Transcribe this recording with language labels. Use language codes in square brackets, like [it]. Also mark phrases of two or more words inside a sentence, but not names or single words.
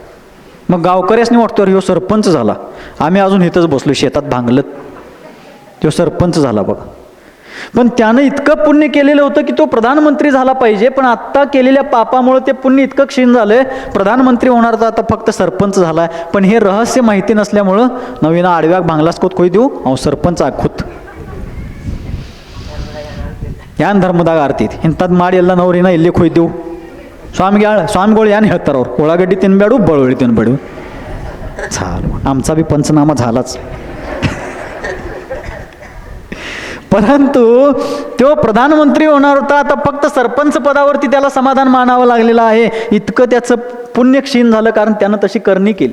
[mr] मग गावकऱ्यासनी वाटतो ह्यो सरपंच झाला, आम्ही अजून इथंच बसलो शेतात भांगलत, तो सरपंच झाला बघा. पण त्यानं इतकं पुण्य केलेलं होतं की तो प्रधानमंत्री झाला पाहिजे, पण आत्ता केलेल्या पापामुळे ते पुण्य इतकं क्षीण झालंय, प्रधानमंत्री होणार तर आता फक्त सरपंच झालाय. पण हे रहस्य माहिती नसल्यामुळं नवीन आडव्याक भांगलास कोत खोई देऊ अहो सरपंच आखूत [kn] ಯಾನ್ ಧರ್ಮದಾಗ ಆರ್ತೈತಿ ಇಂಥದ್ದು ಮಾಡಿ ಎಲ್ಲ ನವ್ರಿನ ಎಲ್ಲಿಗೆ ಹೋಯ್ದೆವು ಸ್ವಾಮಿಗಳು ಏನು ಹೇಳ್ತಾರೆ ಅವ್ರು ಉಳ್ಳಾಗಡ್ಡಿ ತಿನ್ಬೇಡು ಬಳ್ಳುಳ್ಳಿ ತಿನ್ಬೇಡು [mr] चालू आमचा बी पंचनामा झालाच. परंतु तो प्रधानमंत्री होणार होता, आता फक्त सरपंच पदावरती त्याला समाधान मानावं लागलेलं आहे. इतकं त्याचं पुण्य क्षीण झालं, कारण त्यानं तशी करणी केली.